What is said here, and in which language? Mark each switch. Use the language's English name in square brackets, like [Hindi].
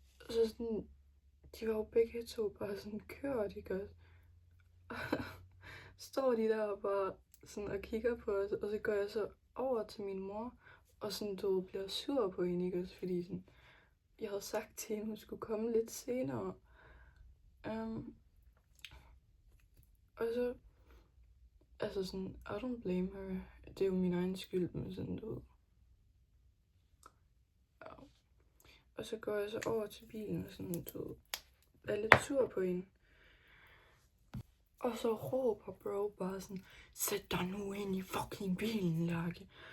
[Danish] Så sådan, de var jo begge to bare sådan kørt, ikke også? Står de der og bare sådan og kigger på os, og så går jeg så over til min mor, og sådan, du bliver sur på hende, ikke også? Fordi sådan, jeg havde sagt til hende, at hun skulle komme lidt senere. Og så, altså sådan, [English] I don't blame her. [Danish] Det er jo min egen skyld, men sådan, du ved. Ja. Og så går jeg så over til bilen, og sådan, du ved, er lidt sur på hende. Og så råber bro bare sådan, sæt dig nu ind i fucking bilen, Lærke.